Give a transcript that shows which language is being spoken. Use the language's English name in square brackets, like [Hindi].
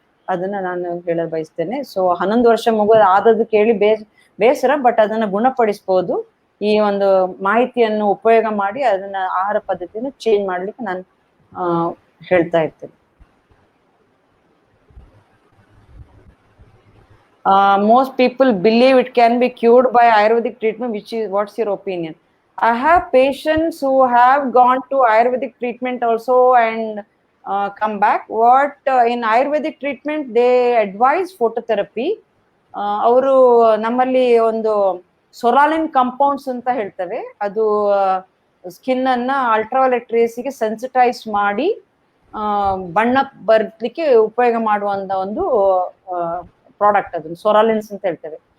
[Kannada] ಅದನ್ನ ನಾನು ಹೇಳಲು ಬಯಸ್ತೇನೆ. ಸೊ 11 ವರ್ಷ ಮಗು ಆದದ್ದು ಕೇಳಿ ಬೇಸರ, ಬಟ್ ಅದನ್ನ ಗುಣಪಡಿಸಬಹುದು. ಈ ಒಂದು ಮಾಹಿತಿಯನ್ನು ಉಪಯೋಗ ಮಾಡಿ ಅದನ್ನ ಆಹಾರ ಪದ್ಧತಿಯನ್ನು ಚೇಂಜ್ ಮಾಡ್ಲಿಕ್ಕೆ ನಾನು ಹೇಳ್ತಾ ಇರ್ತೇನೆ. [English] Most people believe it can be cured by Ayurvedic treatment, what's your opinion? I have patients who have gone to Ayurvedic treatment also and come back. In Ayurvedic treatment they advise phototherapy. [Kannada] ಅವರು ನಮ್ಮಲ್ಲಿ ಒಂದು ಸೊರಾಲಿನ್ compounds ಅಂತ ಹೇಳ್ತೇವೆ, ಅದು skin ಅನ್ನ ultraviolet ರೇಸ್ಗೆ sensitise ಮಾಡಿ ಬಣ್ಣ ಬರ್ಲಿಕ್ಕೆ ಉಪಯೋಗ ಮಾಡುವಂತ ಒಂದು ಪ್ರಾಡಕ್ಟ್, ಅದನ್ನು ಸೊರಾಲಿನ್ಸ್ ಅಂತ ಹೇಳ್ತೇವೆ.